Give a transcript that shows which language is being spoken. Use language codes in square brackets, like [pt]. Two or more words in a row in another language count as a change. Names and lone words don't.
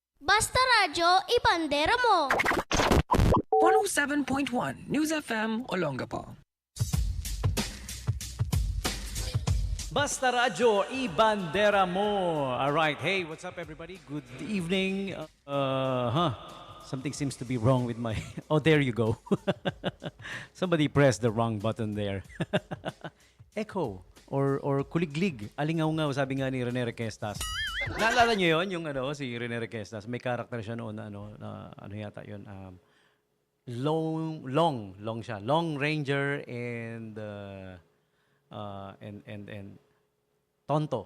[tl] Basta Radyo, ibandera mo! 107.1 News FM Olongapo. Basta Radyo, ibandera mo. [en] Alright, hey, what's up everybody? Good evening. Something seems to be wrong with my... Oh, there you go. Somebody pressed the wrong button there. Echo or kuliglig. [tl] Alingaw-ngaw, sabi nga ni Rene Requestas. Naalala niyo yon yung si Rene Requestas. May character siya noon na ano yata yun. Long siya. Long Ranger and Tonto.